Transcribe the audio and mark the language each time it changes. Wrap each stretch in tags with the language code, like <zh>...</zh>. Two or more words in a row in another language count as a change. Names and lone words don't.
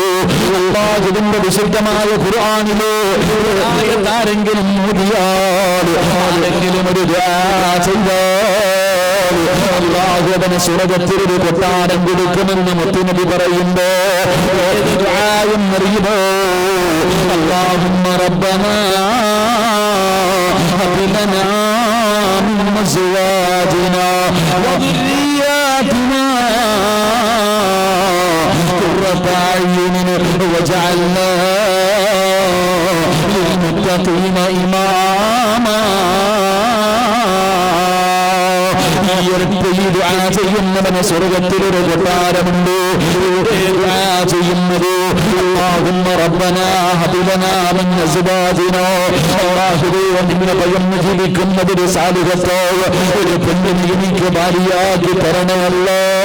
<ml>അല്ലാഹുവിന്റെ വിശുദ്ധമായ ഖുർആനിലെ ആയത്താരെങ്കിലും ഓതിയാൽ, ആരെങ്കിലും ഒരു ദുആ ചെയ്താൽ അല്ലാഹു അവന് സ്വർഗ്ഗത്തിൽ ഒരു കൊട്ടാരം കൊടുക്കുമെന്ന് മുത്തുനബി പറയുമ്പോ ഏത് ദുആയും അറിയുമോ?</ml> <ar>اللهم ربنا هب لنا من أزواجنا وذرياتنا قرة أعين واجعلنا للمتقين إماما.</ar> <ml>ചെയ്യുന്നവന് സ്വർഗത്തിലൊരു കൊട്ടാരമുണ്ട്. ചെയ്യുന്നത്</ml> <ar>اللهم ربنا هب لنا من أزواجنا,</ar> <ml>അല്ലാഹുവേ നിന്നെ ഭയന്ന് ജീവിക്കുന്നത് ഒരു സാലിഹത്തായ ഒരു പെണ്ണിനെ എനിക്ക് ഭാര്യയാക്കി തരണമല്ലോ</ml>